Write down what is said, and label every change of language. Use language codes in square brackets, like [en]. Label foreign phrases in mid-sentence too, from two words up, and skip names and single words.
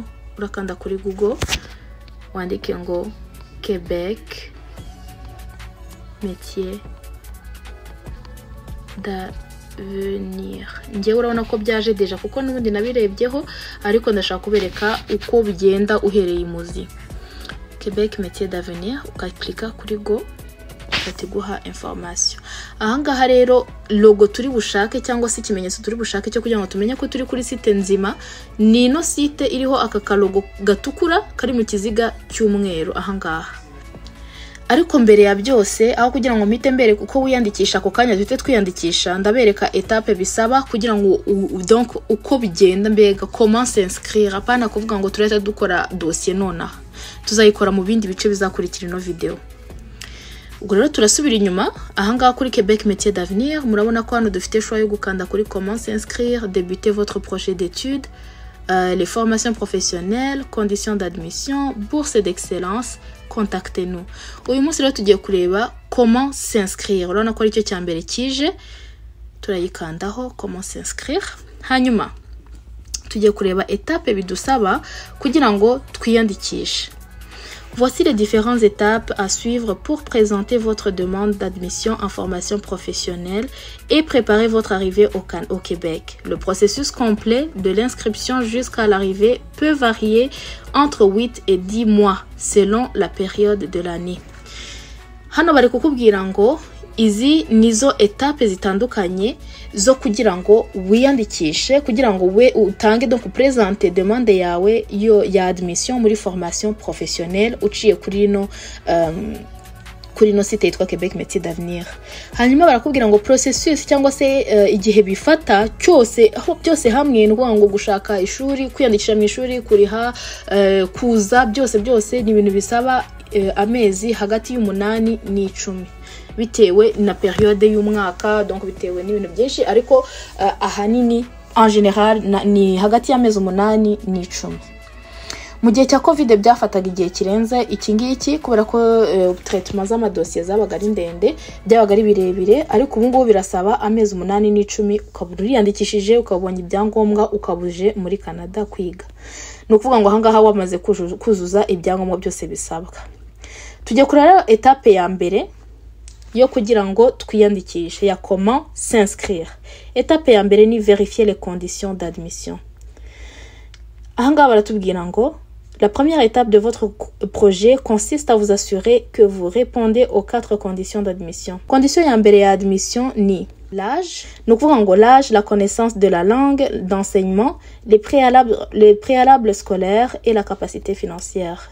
[rw] Urakanda kuri Google wandike ngo Québec Métiers d'Avenir. Ngiye urabona ko byaje deja kuko n'ubundi nabirebyeho, ariko ndashaka kubereka uko bigenda uhereye imuzi. Québec Métiers d'Avenir, ukaklika kuri go batiguha information. Ahangaha rero logo turi bushake cyangwa se ikimenyetso turi bushake cyo kugira ngo tumenye ko turi kuri site nzima ni no site iriho aka kalogo gatukura kari mu kiziga cy'umweru ahangaha. Ariko mbere ya byose, aho kugira ngo mpite mbere kuko wiyandikisha ako kanya duhite twiyandikisha, ndabereka etape bisaba kugira ngo donc uko bigenda mbega [fr] comment s'inscrire. [rw] Apana kuvuga ngo tureta dukora dossier nona, tuzayikora mu bindi bice bizakurikira ino video. Ubwo rero turasubira inyuma. Ahangaha kuri Québec Métiers d'Avenir murabona ko hano dufite choix yo gukanda kuri [fr] comment s'inscrire, débuter votre projet d'études, les formations professionnelles, conditions d'admission, bourse d'excellence, contactez-nous. [rw] Uyu munsi rero tugiye kureba [fr] comment s'inscrire. [rw] Urabona ko ari cyo cyambere kije, turayikandaho [fr] comment s'inscrire. [rw] Hanyuma tugiye kureba etape bidusaba kugira ngo twiyandikishe. [fr] Voici les différentes étapes à suivre pour présenter votre demande d'admission en formation professionnelle et préparer votre arrivée au Québec. Le processus complet de l'inscription jusqu'à l'arrivée peut varier entre 8 et 10 mois selon la période de l'année. [rw] Hano bari kukubwira ngo izi nizo etape zitandukanye zo kugira ngo wiyandikishe, kugira ngo we utange [fr] donc présenter demande [rw] yawe ya admission muri [fr] formation professionnelle [rw] uciye kuri no site yitwa Québec Métiers d'Avenir. Hanyuma barakubwira ngo processus cyangwa se igihe bifata cyose, aho byose hamwe n'uvuga ngo gushaka ishuri, kwiyandikisha mu ishuri, kuriha, kuza, byose ni ibintu bisaba amezi hagati y'umunani n'icumi bitewe na periode y'umwaka, donc bitewe n'ibintu byinshi, ariko ahanini [fr] en général [rw] ni hagati y'amezi 8 n'icumi. Mu gihe cya covid byafataga igihe kirenze iki ngiki kubera ko traitement z'amadosiye zabaga ari ndende, byabaga ari birebire, ariko ubu ngubu birasaba amezi 8 n'icumi ukabura uriyandikishije, ukabonye ibyangombwa, ukabuje muri Canada kwiga. No kuvuga ngo ahangaha wamaze kuzuza ibyangombwa byose bisabwa. Tujye kurara etape ya mbere yo kugira ngo twiyandikishe ya [fr] comment s'inscrire. [rw] Etape ya mbere ni [fr] vérifier les conditions d'admission. [rw] Ahangaha baratubwira ngo [fr] la première étape de votre projet consiste à vous assurer que vous répondez aux 4 conditions d'admission. Condition [rw] ya mbere ya [fr] admission ni l'âge, nous pouvons ngo l'âge, la connaissance de la langue d'enseignement, les préalables scolaires et la capacité financière.